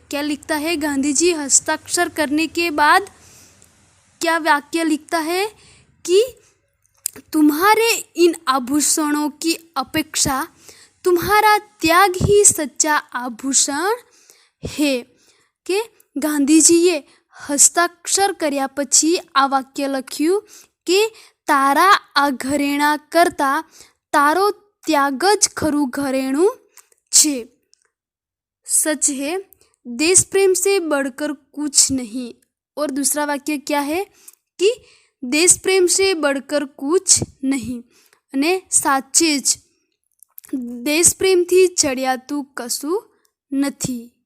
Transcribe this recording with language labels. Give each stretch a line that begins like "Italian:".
Hindi: क्या लिखता है गांधी जी हस्ताक्षर करने के बाद? क्या वाक्य लिखता है कि तुम्हारे इन आभूषणों की अपेक्षा तुम्हारा त्याग ही सच्चा आभूषण है।
Gujarati: કે ગાંધીજીએ હસ્તાક્ષર કર્યા પછી આ વાક્ય લખ્યું કે તારા આ ઘરેણાં કરતાં તારો त्याग જ ખરું ઘરેણું છે।
Hindi: सच है, देश प्रेम से बढ़कर कुछ नहीं। और दूसरा वाक्य क्या है कि देश प्रेम से बढ़कर कुछ नहीं
Gujarati: અને સાચે જ देश प्रेमથી ચડિયાતું કશું નથી।